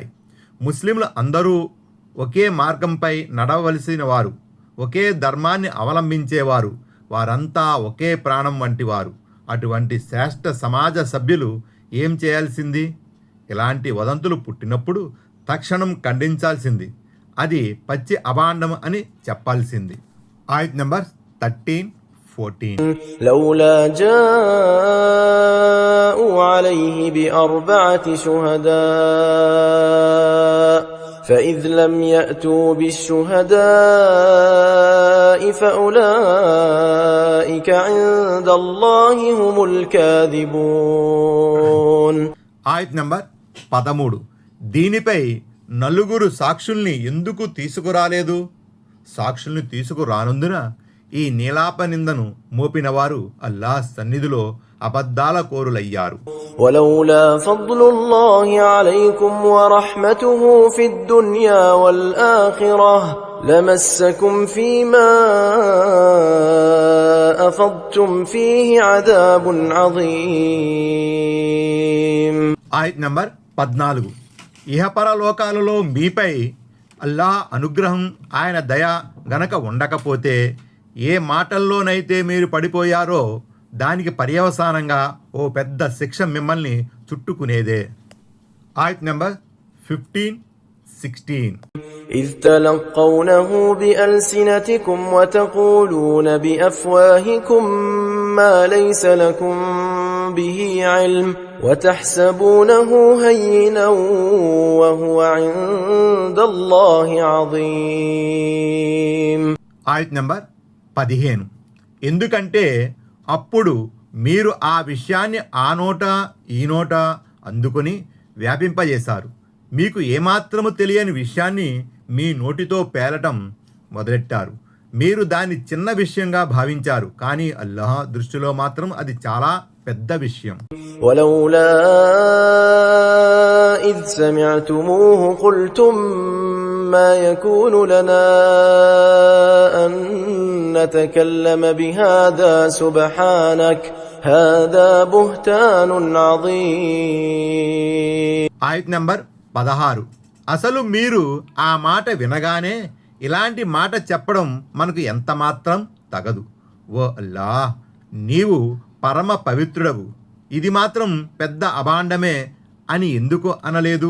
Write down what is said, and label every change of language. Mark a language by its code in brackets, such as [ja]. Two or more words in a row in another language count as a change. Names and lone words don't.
[te] ముస్లింలు అందరూ ఒకే మార్గంపై నడవలసిన వారు, ఒకే ధర్మాన్ని అవలంబించేవారు, వారంతా ఒకే ప్రాణం వంటివారు. అటువంటి శ్రేష్ఠ సమాజ సభ్యులు ఏం చేయాల్సింది? ఇలాంటి వదంతులు పుట్టినప్పుడు తక్షణం ఖండించాల్సింది. అది పచ్చి అభాండం అని చెప్పాల్సింది. ఆయత్ నంబర్ 13, 14. [ar] لولا جاءوا عليه بأربعة شهداء فإذ لم يأتوا بالشهداء فأولئك عند الله هم الكاذبون. [te] ఆయత్ నంబర్ 13. దీనిపై నలుగురు సాక్షుల్ని ఎందుకు తీసుకురాలేదు? సాక్షుల్ని తీసుకురానందున ఈ నీలాప నిందను మోపినవారు అల్లాహ్ సన్నిధిలో అబద్ధాల కోరులయ్యారు. [ar] ولولا فضل الله عليكم ورحمته في الدنيا والآخرة لمسكم فيما أفضتم فيه عذاب عظيم. [te] ఆయత్ నంబర్ 14. ఇహపరలోకాలలో మీపై అల్లాహ్ అనుగ్రహం, ఆయన దయ గనక ఉండకపోతే ఏ మాటల్లోనైతే మీరు పడిపోయారో దానికి పర్యవసానంగా ఓ పెద్ద శిక్ష మిమ్మల్ని చుట్టుకునేదే. ఆయత్ నంబర్ 15, 16. [ar] إذ تلقونه بألسنتكم وتقولون بأفواهكم ما ليس لكم به علم وتحسبونه هينا وهو عند الله عظيم. [te] ఆయత్ నంబర్ 15. ఎందుకంటే అప్పుడు మీరు ఆ విషయాన్ని ఆ నోట ఈ నోట అందుకొని వ్యాపింపజేశారు. మీకు ఏమాత్రము తెలియని విషయాన్ని మీ నోటితో పేలటం మొదలెట్టారు. మీరు దాన్ని చిన్న విషయంగా భావించారు, కానీ అల్లాహ్ దృష్టిలో మాత్రం అది చాలా పెద్ద విషయం. [ar] ولولا إذ سمعتموه قلتم ما يكون لنا أن نتكلم بهذا سبحانك هذا بهتان عظيم. [te] ఆయత్ నంబర్ 16. అసలు మీరు ఆ మాట వినగానే ఇలాంటి మాట చెప్పడం మనకు ఎంత మాత్రం తగదు. ఓ అల్లాహ్, నీవు పరమ పవిత్రుడవు, ఇది మాత్రం పెద్ద అభాండమే అని ఎందుకు అనలేదు?